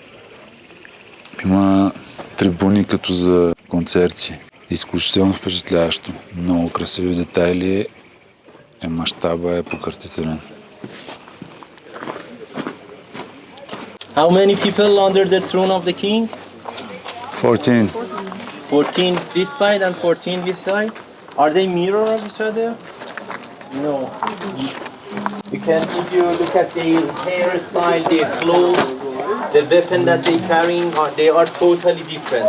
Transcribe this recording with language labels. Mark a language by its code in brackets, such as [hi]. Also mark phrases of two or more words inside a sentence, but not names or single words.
[bg] Има трибуни като за концерти. Изключително впечатляващо. Много красиви детайли. Мащаба е покъртителен. [en] How many people under the throne of the king? 14. 14 this side and 14 this side. Are they mirror of each other? No. You can, if you look at their hairstyle, their clothes, the weapon that they carrying, they are totally different.